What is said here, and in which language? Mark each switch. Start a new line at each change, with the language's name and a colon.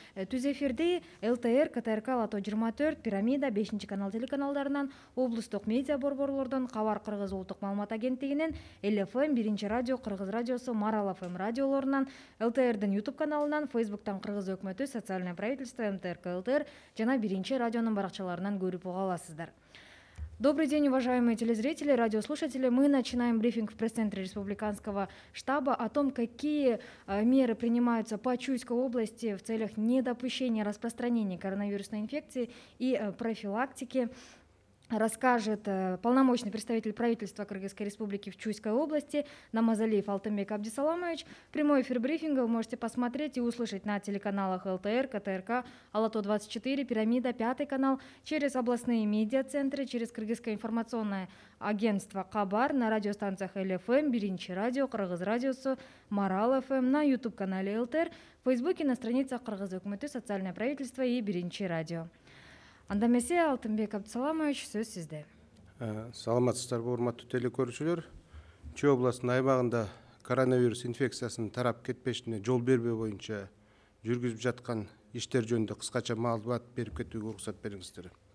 Kyrgyz: Түз эфирде ЛТР, КТРК, Лото 24, Пирамида, 5-канал телеканалдарынан, облустук медиа борборлордон, Кабар Кыргыз улуттук маалымат агенттигинен, ЛФМ, 1 радио, Кыргыз радиосу, Марал ФМ радиолорунан, ЛТРдин YouTube каналынан, Facebook'тан Кыргыз өкмөтү, Социальное правительство, МТРК ЛТР жана 1 радионун баракчаларынан көрүп уга аласыздар.
Russian: Добрый день, уважаемые телезрители, радиослушатели. Мы начинаем брифинг в пресс-центре Республиканского штаба о том, какие меры принимаются по Чуйской области в целях недопущения распространения коронавирусной инфекции и профилактики. Расскажет полномочный представитель правительства Кыргызской республики в Чуйской области Намазалиев Алтынбек Абдисаламович. Прямой эфир брифинга вы можете посмотреть и услышать на телеканалах ЛТР, КТРК, Лото 24, Пирамида, 5 канал, через областные медиацентры, через Кыргызское информационное агентство Кабар, на радиостанциях ЛФМ, 1 радио, Кыргыз радиосу, Марал ФМ, на YouTube-канале ЛТР, в Фейсбуке, на страницах Кыргыз өкмөтү, Социальное правительство и 1 радио.
Kyrgyz: Анда эмесе Алтынбек Абдисаламович, сөз сизде. Саламатсыздарбы, урматтуу телекөрүүчүлөр. Чүй областынын аймагында коронавирус инфекциясынын тарап кетпешине жол бербөө боюнча жүргүзүп жаткан иштер жөнүндө кыскача маалымат берип кетүүгө уруксат бериңиздер.